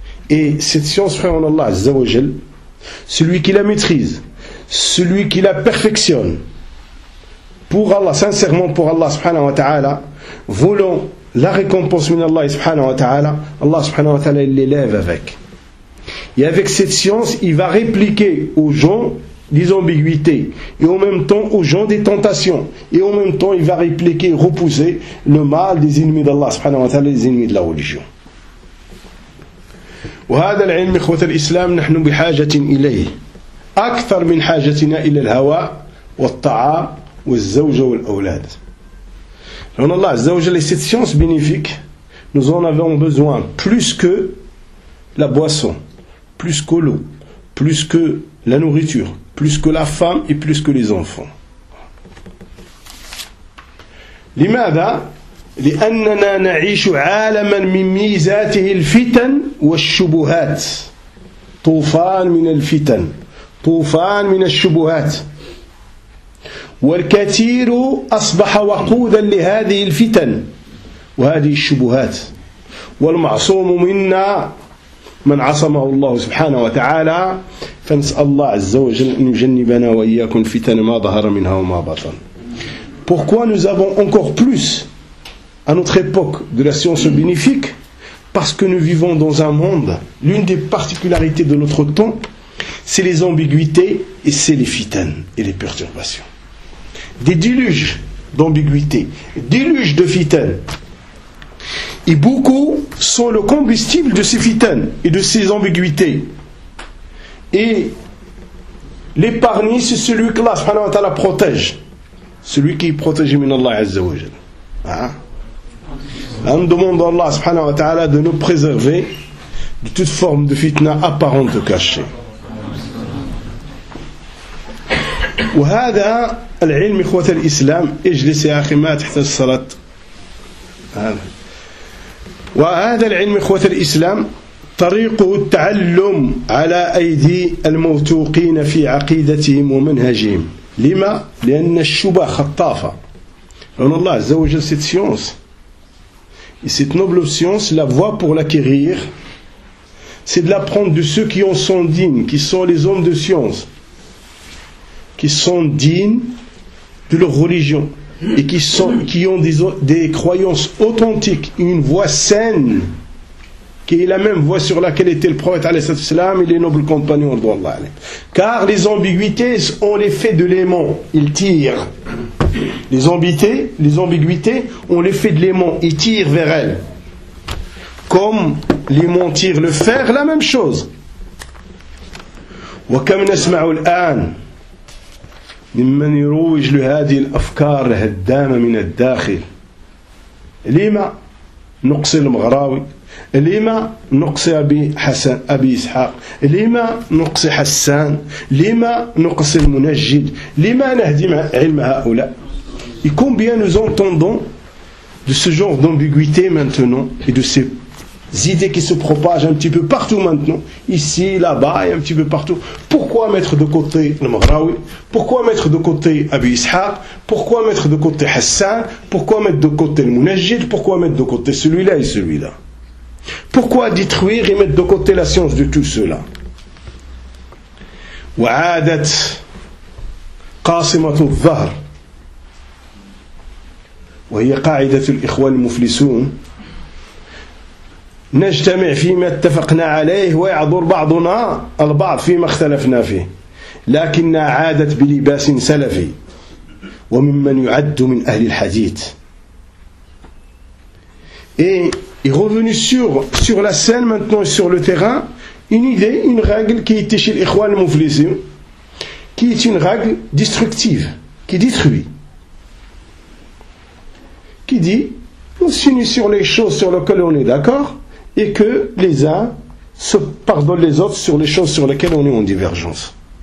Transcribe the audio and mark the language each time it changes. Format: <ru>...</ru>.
<fr>Et cette science, frère en Allah Azza wa Jal, celui qui la maîtrise, celui qui la perfectionne pour Allah, sincèrement pour Allah subhanahu wa ta'ala, voulant la récompense min Allah subhanahu wa ta'ala, Allah subhanahu wa ta'ala l'élève avec. Et avec cette science, il va répliquer aux gens des ambiguïtés et en même temps aux gens des tentations et en même temps il va répliquer et repousser le mal des ennemis d'Allah subhanahu wa ta'ala, des ennemis de la religion.</fr> <ar>وهذا العلم إخوة الإسلام نحن بحاجة إليه أكثر من حاجتنا إلى الهواء والطعام والزوجة والأولاد. لأن الله عز وجل</ar> <fr>cette science bénéfique nous en avons besoin plus que la boisson, plus que l'eau, plus que la nourriture, plus que la femme et plus que les enfants.</fr> <ar>لماذا؟ لأننا نعيش عالما من ميزاته الفتن والشبهات طوفان من الفتن طوفان من الشبهات والكثير أصبح وقودا لهذه الفتن وهذه الشبهات والمعصوم منا من عصمه الله سبحانه وتعالى فنسأل الله عز وجل أن يجنبنا وإياكم الفتن ما ظهر منها وما بطن.</ar> <fr>Pourquoi nous avons encore plus à notre époque de la science bénéfique? Parce que nous vivons dans un monde, l'une des particularités de notre temps, c'est les ambiguïtés et c'est les fitanes et les perturbations. Des déluges d'ambiguïtés, déluges de fitanes. Et beaucoup sont le combustible de ces fitanes et de ces ambiguïtés. Et l'épargné, c'est celui que Allah subhanahu wa ta'ala protège. Celui qui est protégé min Allah azza wa jal. On demande à Allah subhanahu wa ta'ala de nous préserver de toute forme de fitna apparente ou cachée.</fr> <ar>وهذا العلم إخوة الإسلام اجلس يا أخي ما تحت الصلاة هذا. وهذا العلم إخوة الإسلام طريقه التعلم على أيدي الموثوقين في عقيدتهم ومنهجهم. لما؟ لأن الشبه خطافة. لأن الله عز وجل</ar> <fr>cette science et cette noble science, la voie pour l'acquérir, c'est de l'apprendre de ceux qui en sont dignes, qui sont les hommes de science, qui sont dignes de leur religion et qui ont des croyances authentiques, une voie saine qui est la même voie sur laquelle était le prophète alayhi salam et les nobles compagnons d'Allah. Car les ambiguïtés ont l'effet de l'aimant, ils tirent. Les ambiguïtés ont l'effet de l'aimant, ils tirent vers elles. Comme l'aimant tire le fer, la même chose.</fr> <ar>Wa kam nasma'u al-an ممن يروج لهذه الأفكار الهدامة من الداخل. لما نقص المغراوي؟ لما نقص أبي حسن أبي إسحاق؟ لما نقص حسان؟ لما نقص المنجد؟ لما نهدم علم هؤلاء؟</ar> <fr>Et combien nous entendons de ce genre d'ambiguïté maintenant et de ces idées qui se propagent un petit peu partout maintenant, ici, là-bas et un petit peu partout. Pourquoi mettre de côté le Maghraoui? Pourquoi mettre de côté Abu Ishaq? Pourquoi mettre de côté Hassan? Pourquoi mettre de côté le Munajjid? Pourquoi mettre de côté celui-là et celui-là? Pourquoi détruire et mettre de côté la science de tout cela?</fr> <ar>Wa'adat qasimatu dhahr wa hiya qa'idatu al-ikhwan al-muflisun نجتمع فيما اتفقنا عليه ويعذر بعضنا البعض فيما اختلفنا فيه لكنها عادت بلباس سلفي وممن يعد من أهل الحديث.</ar> <fr>Et est revenu sur la scène maintenant, sur le terrain, une idée, une règle qui était chez l'Ikhwan Muflisim, qui est une règle destructive, qui détruit, qui dit on finit sur les choses sur lesquelles on est d'accord et que les uns se pardonnent les autres sur les choses sur lesquelles on est en divergence.</fr>